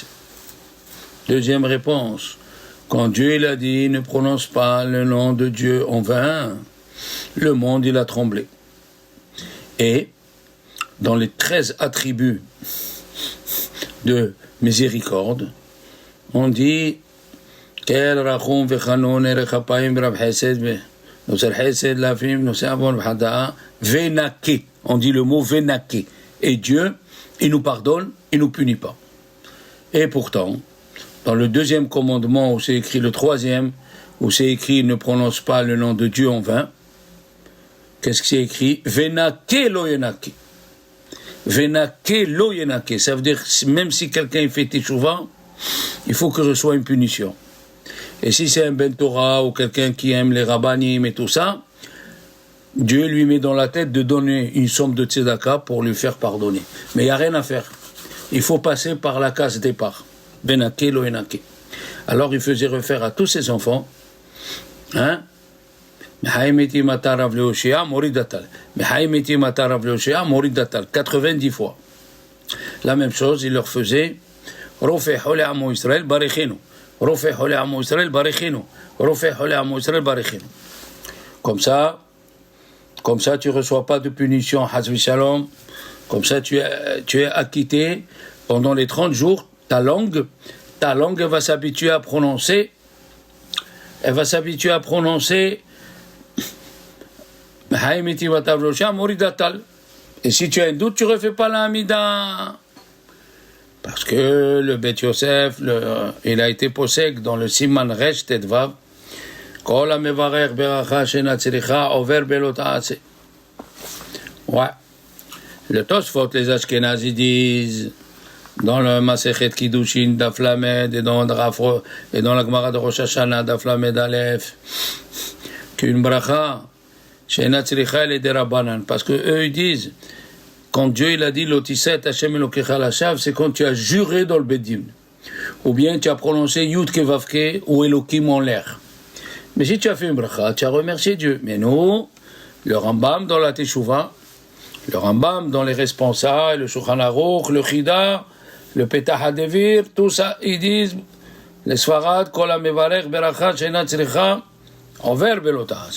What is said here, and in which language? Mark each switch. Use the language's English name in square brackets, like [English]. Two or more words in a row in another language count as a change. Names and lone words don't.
[French] Deuxième réponse, quand Dieu il a dit ne prononce pas le nom de Dieu en vain, le monde il a tremblé. Et dans les 13 attributs de miséricorde, on dit [Hebrew] אל רחום וחנון ארך אפים רב חסד נוצר חסד לאלפים נושא עון בהדעה ונקה. [French] On dit le mot venake. Et Dieu, il nous pardonne, il nous punit pas. Et pourtant, dans le deuxième commandement, où c'est écrit le troisième, où c'est écrit ne prononce pas le nom de Dieu en vain, qu'est-ce que c'est écrit? [Hebrew] ונקה לא ינקה. ונקה לא ינקה. [French] Ça veut dire, même si quelqu'un fait teshuva, il faut qu'il reçoive une punition. Et si c'est un ben Torah ou quelqu'un qui aime les rabbanim et tout ça, Dieu lui met dans la tête de donner une somme de tzedaka pour lui faire pardonner. Mais il n'y a rien à faire. Il faut passer par la case départ. [Hebrew] ונקה לא ינקה. [French] Alors il faisait refaire à tous ses enfants, 90 fois. La même chose, il leur faisait [Hebrew] רופא חולי עמו ישראל ברכנו. רופא חולי עמו ישראל ברכנו. רופא חולי עמו ישראל ברכנו. [French] Comme ça, tu ne reçois pas de punition, [Hebrew] חס ושלום. [French] Comme ça, tu es acquitté pendant les 30 jours. Ta langue va s'habituer à prononcer. Elle va s'habituer à prononcer. Et si tu as un doute, tu ne refais pas la Hamida. Parce que le Beth Yosef, il a été possède dans le Siman Resh Tedvav. [Hebrew] כל המברך ברכה שאינה צריכה עובר בלא תעשה. [French] Ouais. Le Tosfot, les Ashkenazis disent, dans le Masechet Kiddushin Daf Lamed et dans la Gemara de Rosh Hashanah Daf Lamed Aleph, qu'une [Hebrew] ברכה שאינה צריכה [French] elle est des Rabbanan. Parce que eux ils disent, Quand Dieu il a dit [Hebrew] לא תשא השם אלוקיך לשוא, [French] c'est quand tu as juré dans le Bedim. Ou bien tu as prononcé Yud Kevavke ou Elokim en l'air. Mais si tu as fait une bracha, tu as remercié Dieu. Mais nous, le Rambam dans la Teshuvah, le Rambam dans les responsables, le Shulchan Aruch, le Chida, le Petah HaDevir, tout ça, ils disent les Sfarad, [Hebrew] כל המברך ברכה שאינה צריכה, [French] envers Belotaz.